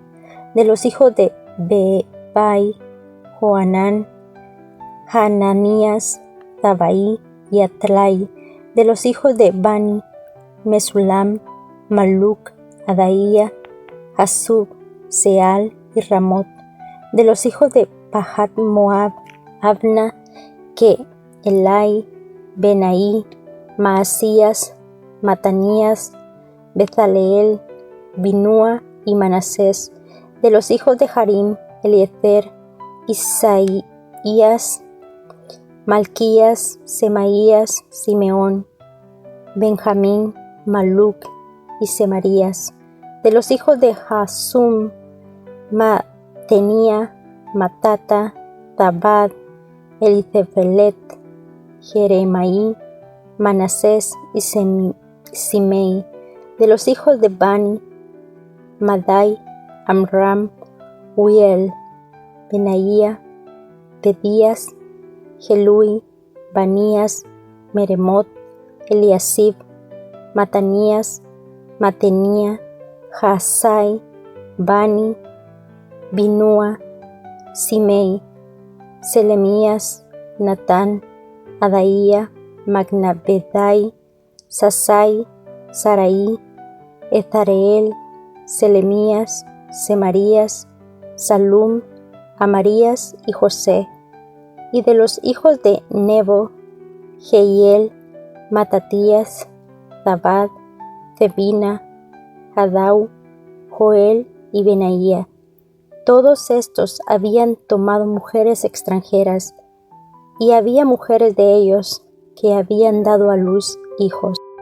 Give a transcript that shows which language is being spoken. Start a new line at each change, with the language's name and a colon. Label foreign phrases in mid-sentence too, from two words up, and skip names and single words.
Spanish: De los hijos de Bebai, Joanán, Hananías, Tabai y Atlai. De los hijos de Bani, Mesulam, Maluc, Adaía, Hasub, Seal y Ramot. De los hijos de Pahat Moab, Abna, que Elai, Benaí, Maasías, Matanías, Bezaleel, Binúa y Manasés. De los hijos de Harim, Eliezer, Isaías, Malquías, Semaías, Simeón, Benjamín, Maluc y Semarías. De los hijos de Hasum, Matenia, Matata, Tabad, Elicefelet, Jeremaí, Manasés y Simei. De los hijos de Bani, Madai, Amram, Uiel, Benaía, Pedías, Gelui, Banías, Meremot, Eliasib, Matanías, Matenia, Jasai, Bani, Binúa, Simei, Selemías, Natán, Adaía, Magnabedai, Sasai, Saraí, Ezareel, Selemías, Semarías, Salum, Amarías y José. Y de los hijos de Nebo, Jehiel, Matatías, Zabad, Zebina, Hadau, Joel y Benaía. Todos estos habían tomado mujeres extranjeras, y había mujeres de ellos que habían dado a luz hijos.